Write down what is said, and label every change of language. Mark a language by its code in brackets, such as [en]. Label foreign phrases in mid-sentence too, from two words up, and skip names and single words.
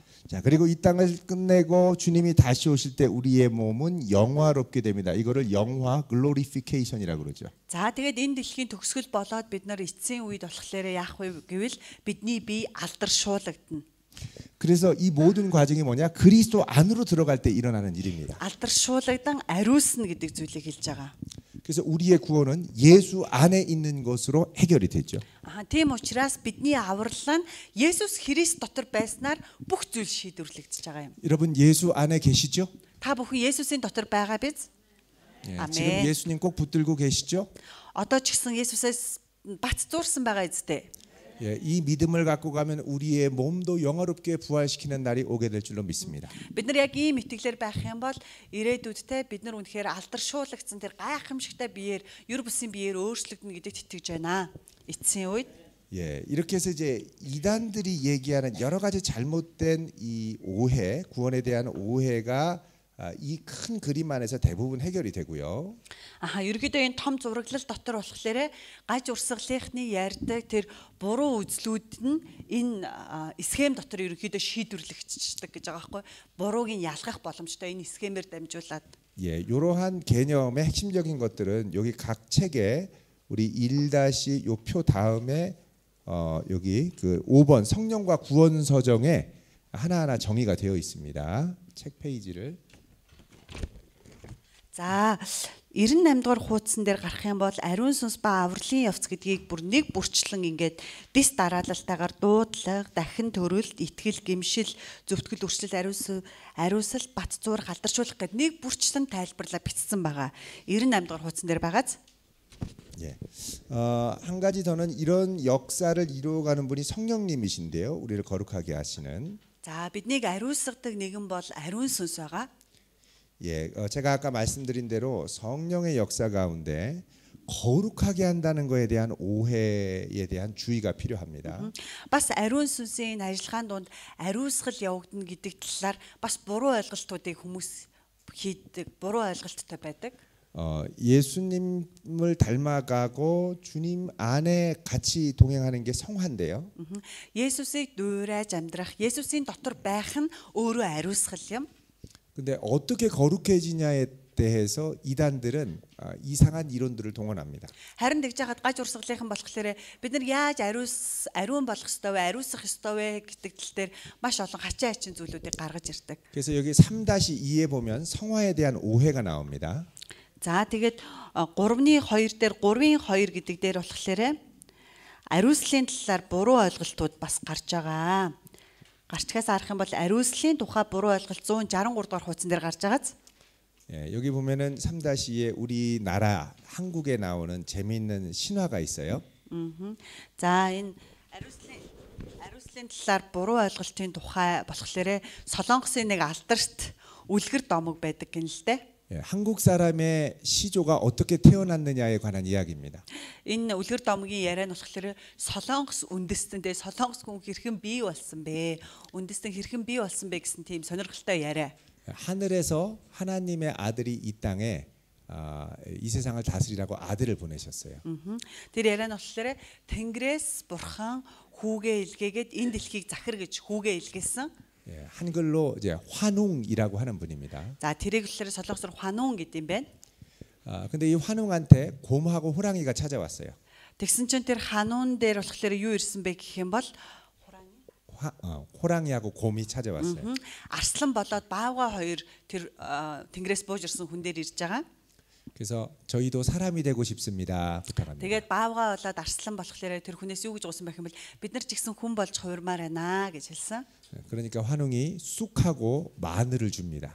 [ko] 자, 그리고 이 땅을 끝내고 주님이 다시 오실 때 우리의 몸은 영화롭게 됩니다. 이거를 영화 glorification이라고 그러죠. [mn] За тэгээд энэ дэлхийн төгсгөл болоод бид нар эцсийн үед болохоор яах вэ гэвэл бидний бие алдаршуулагдана. [ko] 그래서 이 모든 과정이 뭐냐? 그리스도 안으로 들어갈 때 일어나는 일입니다. [mn] 알даршуулагдан ариусна гэдэг зүйлийг хэлж байгаа. [ko] 그래서 우리의 구원은 예수 안에 있는 것으로 해결이 되죠. [mn] Тийм учраас бидний аврал нь Есүс Христ дотор байснаар бүх зүйл шийдвэрлэгдэж байгаа юм. [ko] 여러분 예수 안에 계시죠? [mn] Та бүхэн Есүсийн дотор байгаа биз? [ko] 예, 아멘. 지금 예수님 꼭 붙들고 계시죠? [mn] Одоо ч гэсэн Есүсээс бат зуурсан байгаа эзэдээ. [ko] 예, 이 믿음을 갖고 가면 우리의 몸도 영화롭게 부활시키는 날이 오게 될 줄로 믿습니다. [mn] Бид нар яг ийм итгэлээр байх юм бол ирээдүйдтэй бид нар үнэхээр алдаршуулагдсан тэр гайхамшигтай биеэр, юр бусын биеэр өөрчлөгдөнө гэдэгт итгэж байна. Эцсийн үед [ko] 예, 이렇게 해서 이제 이단들이 얘기하는 여러 가지 잘못된 이 오해, 구원에 대한 오해가 이 큰 그림 안에서 대부분 해결이 되고요. [mn] ерөөдөө энэ том зураглал дотор болохоор гаж урсгалынхны ярьдаг тэр буруу үзлүүд нь энэ схем дотор ерөөдөө шийдвэрлэгдчихдэг гэж байгаа байхгүй. бурууг нь ялгах боломжтой энэ схемээр дамжуулаад. [ko] 예, 이러한 개념의 핵심적인 것들은 여기 각 책에 우리 1- 요 표 다음에 여기 그 5번 성령과 구원 서정에 하나하나 정의가 되어 있습니다. 책 페이지를. [mn] За 98 дугаар хуудсан дээр гарах юм бол ариун сүнс ба авралын явц гэдгийг бүр нэг бүрчлэн ингээд дис дараалалтайгаар дуудлага, дахин төрөлт, итгэл, гэмшил, зөвтгөл, үрчлэл, ариусал, бат зуурах, алдаршуулах гэд нэг бүрчлэн тайлбарлаа бичсэн байгаа. 98 дугаар хуудсан дээр байгааз. [ko] 예, 한 가지 더는 이런 역사를 이루어가는 분이 성령님이신데요. 우리를 거룩하게 하시는. [mn] За биднийг ариусгадаг нэгэн бол ариун сүнс байгаа. [ko] 예, 제가 아까 말씀드린 대로 성령의 역사 가운데 거룩하게 한다는 것에 대한 오해에 대한 주의가 필요합니다. [mn] бас ариун сүнсийн ажиллагаан донд ариусгал явагдана гэдэг талаар бас буруу ойлголтуудыг хүмүүс хийдэг, буруу ойлголттой байдаг. [ko] 예수님을 닮아가고 주님 안에 같이 동행하는 게 성화인데요. [mn] Есүсийг дуурайж амьдрах, Есүсийн дотор байх нь өөрөө ариусгал юм. [ko] 근데 어떻게 거룩해지냐에 대해서 이단들은 이상한 이론들을 동원합니다. [mn] Харин тэгж яхад гаж урсгалынхан болохоор бид нар яаж ариун болох ёстой вэ, ариусгах ёстой вэ гэдэг тал дээр маш олон хачаа хачин зүйлүүдийг гаргаж ирдэг. [ko] 그래서 여기 3-2에 보면 성화에 대한 오해가 나옵니다. [mn] За тэгээд 3-2 дээр 3-2 гэдэг дээр болохоор ариуслын талаар буруу ойлголтууд бас гарч байгаа. гарчгаас арах юм бол ариуслын тухай буруу ойлголт 163 дугаар хуудсан дээр гарч байгааз. [ko] 예, 여기 보면은 3-2에 우리나라 한국에 나오는 재미있는 신화가 있어요. [mn] За энэ ариуслын талаар буруу ойлголтын тухай болохоор Солонгосын нэг алдарт үлгэр домог байдаг гэн л дээ. [ko] 예, 한국 사람의 시조가 어떻게 태어났느냐에 관한 이야기입니다. [mn] Энэ үлгэр домгийн яриа нь болохоор Солонгос үндэстэндээ Солонгос хүн хэрхэн бий болсон бэ? үндэстэн хэрхэн бий болсон бэ гэсэн тийм сонирхолтой яриа. [ko] 하늘에서 하나님의 아들이 이 땅에 이 세상을 다스리라고 아들을 보내셨어요. [mn] Тэр яриа нь болохоор Тэнгэрээс бурхан хүүгээ илгээгээд энэ дэлхийг захир гэж хүүгээ илгээсэн. [ko] 예, 한글로 이제 환웅이라고 하는 분입니다. [mn] За тэрийг болохоор солонгосоор 환ун гэдэг юм байна. [ko] 근데 이 환웅한테 곰하고 호랑이가 찾아왔어요. [mn] Тэгсэн чинь тэр хануун дээр болохоор юу ирсэн бэ гэх юм бол [ko] 호랑이하고 곰이 찾아왔어요. [mn] арслан болоод баавга хоёр тэр тэнгэрээс бууж ирсэн хүн дээр ирж байгаа. [ko] 그래서 저희도 사람이 되고 싶습니다. 부탁합니다. [mn] Тэгээд баавга болоод арслан болохоор тэр хүнээс юу гэж гуйсан байх юм бол бид нар ч гэсэн хүн болж хувирмаар байна гэж хэлсэн. [ko] 그러니까 환웅이 쑥하고 마늘을 줍니다.